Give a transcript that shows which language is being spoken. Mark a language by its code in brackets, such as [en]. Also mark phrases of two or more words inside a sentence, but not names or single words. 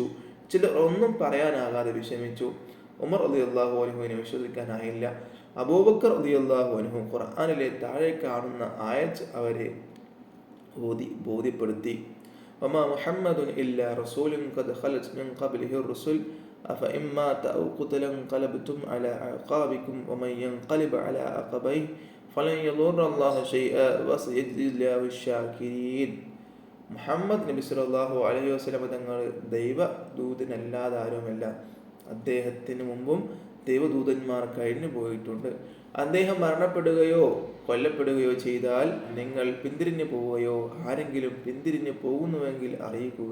[ml] ചിലർ ഒന്നും പറയാനാകാതെ വിഷമിച്ചു. ഉമർ [ar] رضي الله عنه [ml] വിശ്വസിക്കാനായില്ല. അബൂബക്കർ [ar] رضي الله عنه [ml] ഖുർആനിലെ താഴെ കാണുന്ന ആയത്ത് അവരെ ബോധ്യപ്പെടുത്തി. [ar] وما محمد إلا رسول قد خلت من قبله الرسل أفإن مات أو قتل انقلبتم على أعقابكم ومن ينقلب على عقبيه فلن يضر الله شيئا وسيجزي الله الشاكرين. [ml] മുഹമ്മദ് നബി [ar] صلى الله عليه وسلم [ml] തങ്ങൾ ദൈവദൂതനല്ലാതെ ആരുമല്ല. അദ്ദേഹത്തിന് മുമ്പും ദൈവദൂതന്മാർ കഴിഞ്ഞു പോയിട്ടുണ്ട്. അദ്ദേഹം മരണപ്പെടുകയോ കൊല്ലപ്പെടുകയോ ചെയ്താൽ നിങ്ങൾ പിന്തിരിഞ്ഞു പോവുകയോ ആരെങ്കിലും പിന്തിരിഞ്ഞു പോകുന്നുവെങ്കിൽ അറിയിക്കുക.